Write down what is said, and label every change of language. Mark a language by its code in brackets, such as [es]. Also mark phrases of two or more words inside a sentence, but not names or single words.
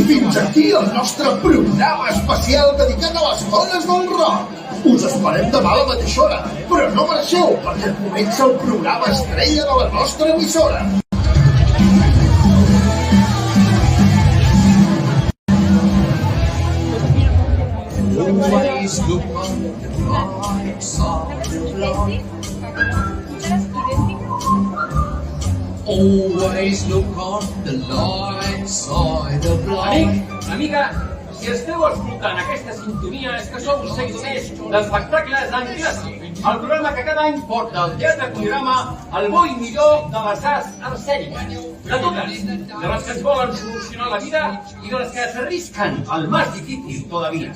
[ca] fins aquí el nostre programa especial dedicat a les dones del rock. Us esperem demà a la mateixa hora, però no marxeu, perquè comença el programa estrella de la nostra emissora. [en] Always look on the bright side of life. Always look on the light side of life. [ca] Amic, amiga, si esteu escoltant aquesta sintonia és que sou seguidors d'Espectacles en Clàssic, el programa que cada any porta al Teatre Cuirama el bo i millor de les arts escèniques. De totes, de les que ens volen solucionar la vida i de les que s'arrisquen al més difícil todavía.